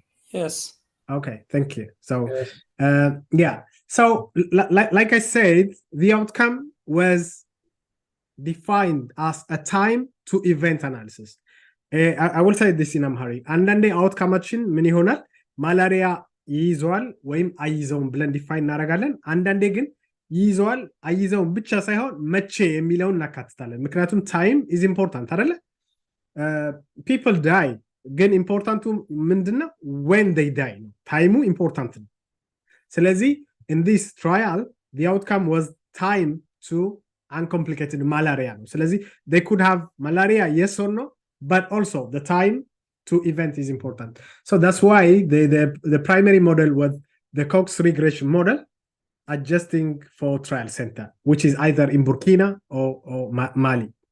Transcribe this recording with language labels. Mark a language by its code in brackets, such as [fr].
[en] Yes. Okay, thank you. So yeah, so like I said, the outcome was defined as a time to event analysis. I will say this in Amharic. [am] አንዳንዴ አውትካማችን ምን ይሆናል? ማላሪያ ይይዘዋል ወይም አይይዘውም ብለን ዲፋይን እናደርጋለን። አንዳንዴ ግን ይይዘዋል አይይዘውም ብቻ ሳይሆን መቼ የሚለውን እናካትታለን። ምክንያቱም [en] ታይም ኢዝ ኢምፖርታንት [am] አይደለ? [en] people die [am] ግን ኢምፖርታንቱ ምንድነው? [en] when they die [am] ነው። ታይሙ ኢምፖርታንት ነው። ስለዚህ [en] in this trial the outcome was time to uncomplicated malaria [am] ነው። ስለዚህ [en] they could have malaria, yes or no, but also the time to event is important. So that's why the primary model was the Cox regression model, adjusting for trial center, which is either in Burkina or Mali.